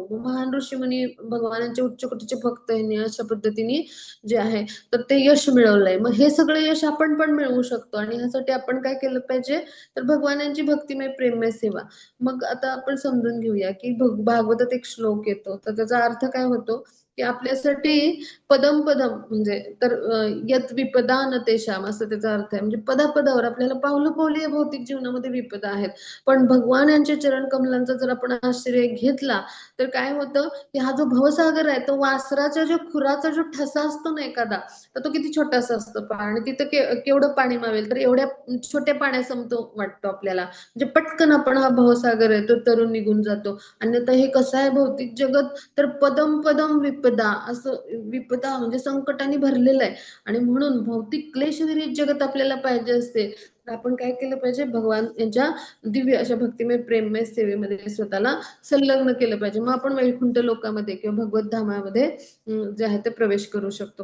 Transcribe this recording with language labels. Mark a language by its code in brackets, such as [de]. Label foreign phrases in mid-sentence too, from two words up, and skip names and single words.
[mr] मग महान ऋषीमुनी भगवानांचे उच्च कोटीचे भक्त यांनी अशा पद्धतीने जे आहे तर ते यश मिळवलंय. मग हे सगळं यश आपण पण मिळवू शकतो आणि ह्यासाठी आपण काय केलं पाहिजे, तर भगवानांची भक्तिमय प्रेममय सेवा. मग आता आपण समजून घेऊया की भागवतात एक श्लोक येतो तर त्याचा अर्थ काय होतो की आपल्यासाठी [sa] पदम पदम [mr] म्हणजे तर [sa] यत विपदा न तेषाम [mr] असं त्याचा अर्थ आहे. म्हणजे पदापदावर आपल्याला पावलं पावली या भौतिक जीवनामध्ये विपदा आहेत, पण भगवान यांच्या चरण कमलांचा जर आपण आश्रय घेतला तर काय होतं की हा जो भवसागर आहे तो वासराच्या जो खुराचा जो ठसा असतो ना एखादा, तर तो किती छोटासा असतो पहा. आणि तिथं केवढं पाणी मावेल, तर एवढ्या छोट्या पाण्यासमतो वाटतो आपल्याला. म्हणजे पटकन आपण हा भवसागर आहे तो तरुण निघून जातो. अन्यथा हे कसं आहे भौतिक जगत, तर [sa] पदम पदम विपदा [mr] असं विपदा म्हणजे संकटाने भरलेलं आहे. आणि म्हणून भौतिक क्लेशविरहित जगत आपल्याला पाहिजे असते तर आपण काय केलं पाहिजे, भगवान यांच्या दिव्य अशा भक्तिमय प्रेममय सेवेमध्ये स्वतःला संलग्न केलं पाहिजे. मग आपण वैकुंठ लोकामध्ये किंवा भगवत धामामध्ये जे आहे ते प्रवेश करू शकतो.